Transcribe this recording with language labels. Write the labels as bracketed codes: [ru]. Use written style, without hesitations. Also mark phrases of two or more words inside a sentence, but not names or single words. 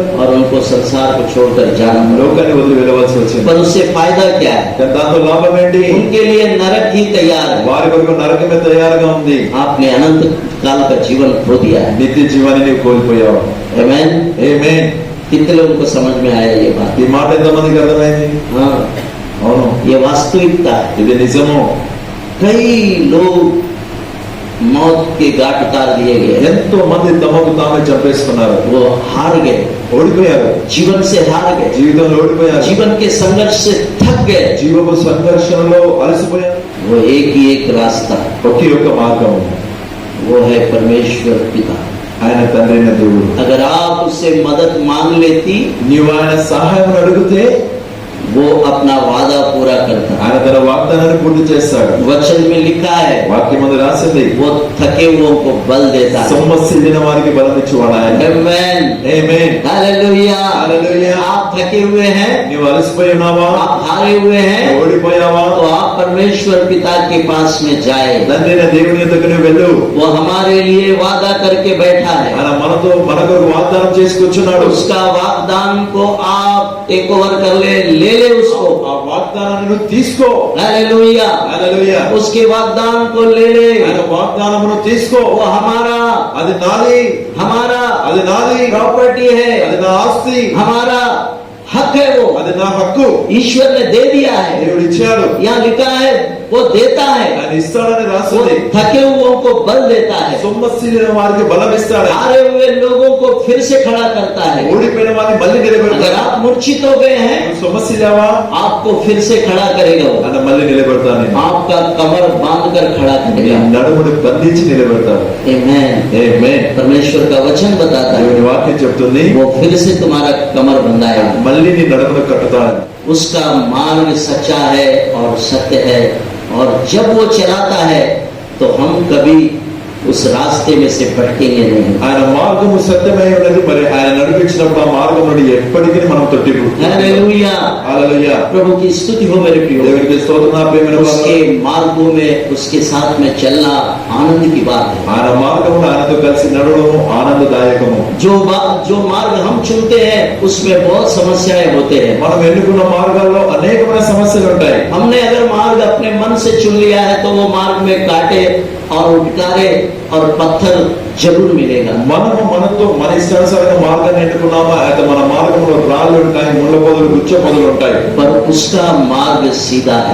[hi] और उनको संसार को छोड़कर जाना पड़ा। [te] లోకాన్ని వదిలి వెళ్ళవలసి వచ్చింది. [hi] पर उससे फायदा क्या है? [te] కానీ దాంతో లాభం ఏంటి? [hi] उनके लिए नरक ही तैयार है। [te] వారి కొరకు నరకమే తయారుగా ఉంది. [hi] आपने अनंत काल का जीवन खो दिया है। [te] నిత్య జీవాన్ని నీవు కోల్పోయావు. [hi] आमेन। [te] ఆమేన్. [hi] कितने लोगों को समझ में आया ये बात? [te] ఈ మాట ఎంతమందికి అర్థమైంది? [hi] हाँ, [te] అవును, [hi] ये वास्तविकता है। [te] ఇది నిజము. [hi] कई लोग मौत के घाट उतार दिए गए, [te] ఎంతో మంది తమకు తామే చంపేసుకున్నారు, [hi] वो हार गए, [te] ఓడిపోయారు, [hi] जीवन से हार गए, [te] జీవితంలో ఓడిపోయారు, [hi] जीवन के संघर्ष से थक गए। [te] జీవపు సంఘర్షణలో అలసిపోయారు. [hi] वो एक ही एक रास्ता, [te] ఒకే ఒక్క మార్గం, [hi] वो है परमेश्वर पिता। [te] ఆయన తండ్రి అయిన దేవుడు. [hi] अगर आप उससे मदद मांग लेती, [te] నీవు ఆయన సహాయం అడిగితే [hi] वो अपना वादा पूरा करता। [te] ఆయన తన వాగ్దానాన్ని పూర్తి చేస్తాడు. [hi] वचन में लिखा है [te] వాక్యం ముందు రాసింది, [hi] वो थके हुओं को बल देता है। [te] సొమ్మసిల్లిన వారికి బలం ఇచ్చువాడు ఆయన. [hi] आमेन [te] ఆమేన్. [hi] हालेलुया हालेलुया. आप थके हुए हैं, [te] నీవు అలసిపోయి ఉన్నావా? [hi] आप हारे हुए हैं, [te] ఓడిపోయావా? [hi] तो आप परमेश्वर पिता के पास में जाए। [te] తండ్రి అయిన దేవుని యొద్దకు నువ్వు వెళ్ళు. [hi] वो हमारे लिए वादा करके बैठा है। [te] ఆయన మనకు వాగ్దానం చేసుకొచ్చున్నాడు. [hi] उसका वाग्दान को आप [en] take over [hi] कर ले उसको। [te] ఆ వాగ్దానాన్ని నువ్వు తీసుకో. [hi] हालेलुया [te] హల్లెలూయా. [hi] उसके वाग्दान को ले [te] ఆయన వాగ్దానమును తీసుకో. [hi] वो हमारा [te] అది నాది, [hi] हमारा [te] అది నాది, [hi] प्रॉपर्टी है, [te] అది నా ఆస్తి, [hi] हमारा हक है, वो [te] అది నా హక్కు. [hi] ईश्वर ने दे दिया है। [te] దేవుడు ఇచ్చాడు. [hi] यहाँ लिखा है वो देता है, [te] ఆయన ఇస్తాడని [hi] वो [te] రాసింది. [hi] थके हुओं को बल देता है, [te] సొమ్మసిల్లిన వారికి బలం ఇస్తాడు. [hi] हारे हुए लोगों को फिर से खड़ा करता है। [te] ఓడిపోయిన వారిని మళ్ళీ [hi] अगर [te] నిలబెడతాడు. [hi] आप मूर्छित हो गए हैं, [te] నువ్వు సొమ్మసిల్లావా? [hi] आपको फिर से खड़ा करेगा वो। [te] ఆయన మళ్ళీ నిలబెడతాను. [hi] आपका कमर बांध कर खड़ा [te] నీ [hi] करेगा। [te] నడుమును బంధించి నిలబెడతాడు. [hi] आमेन। [te] ఆమేన్. [hi] परमेश्वर का वचन बताता है [te] దేవుని వాక్యం చెప్తుంది, [hi] वो फिर से तुम्हारा कमर बंधाएगा। [te] మళ్ళీ నీ నడుమును కట్టుతాడు. [hi] उसका मार्ग सच्चा है और सत्य है, और जब वो चलाता है तो हम कभी उस रास्ते में से भटकेंगे नहीं। [te] ఆయన మార్గము సత్యమై ఉన్నది. మరి ఆయన నడిపించినప్పుడు ఆ మార్గం నుండి ఎప్పటికీ మనం [hi] हालेलुया। [te] హల్లెలూయా. [hi] प्रभु की स्तुति हो मेरे प्रियो। [te] దేవునికి స్తోత్రం. నా ప్రియమైన [hi] उसके [te] వారు, [hi] मार्गों में उसके साथ में चलना आनंद की बात है। [te] ఆయన మార్గమును ఆయనతో కలిసి నడవడము ఆనందదాయకము. [hi] जो मार्ग हम चुनते हैं उसमें बहुत समस्याएं होते हैं। [te] మనం ఎన్నుకున్న మార్గాల్లో అనేకమైన సమస్యలు ఉంటాయి. [hi] हमने अगर मार्ग अपने मन से चुन लिया है तो वो मार्ग में कांटे और उठकारे और पत्थर जरूर मिलेगा। [te] మనము మన ఇష్టానుసారంగా మార్గాన్ని ఎన్నుకున్నామా అయితే మన మార్గంలో రాళ్ళు ఉంటాయి, ముళ్ళ పొదలు, గుచ్చ పొదలు ఉంటాయి. [hi] पर उसका मार्ग सीधा है